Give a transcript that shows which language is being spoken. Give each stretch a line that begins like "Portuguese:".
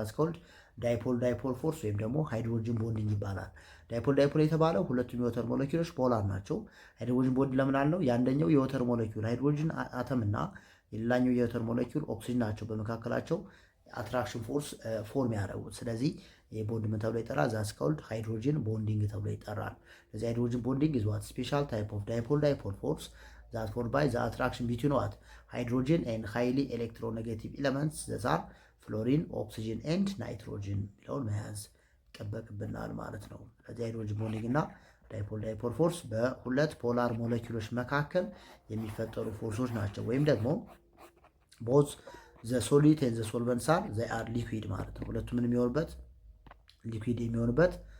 English: ዛስ ኮልድ
Amharic: ዳይፖል ፎርስ ወይም ደግሞ ሃይድሮጅን ቦንዲንግ ይባላል። ዳይፖል የተባለው ሁለቱም የወተር ሞለኪውሎች ፖላር ናቸው። ሃይድሮጅን ቦንድ ለምን አልነው? የአንደኛው የወተር ሞለኪውል ሃይድሮጅን አተም እና የሌላኛው የወተር ሞለኪውል ኦክሲጅን ናቸው በመካከላቸው አትራክሽን ፎርስ ፎርም ያደረጉት። ስለዚህ ይህ ቦንድ ምን ተብሎ ይጠራል?
English: ዛስ ኮልድ
Amharic: ሃይድሮጅን ቦንዲንግ ተብሎ ይጠራል። ስለዚህ ሃይድሮጅን ቦንዲንግ
English: is what? Special type of dipole force that formed by the attraction between what? Hydrogen and highly electronegative elements that are
Amharic: ፍሎሪን ኦክሲጅን ኤንድ ናይትሮጅን የሚለውን መያዝ ይጠበቅብናል ማለት ነው። ስለዚህ ሃይድሮጅን ቦንዲንግ እና ዳይፖል ፎርስ በሁለት ፖላር ሞለኪውሎች መካከል የሚፈጠሩ ፎርሶች ናቸው። ወይም ደግሞ
English: ቦዝ ዘ ሶሊድ ኤንድ ዘ ሶልቨንት አር ሊኩዊድ
Amharic: ማለት ነው። ሁለቱም ምን የሚሆኑበት ሊኩዊድ የሚሆኑበት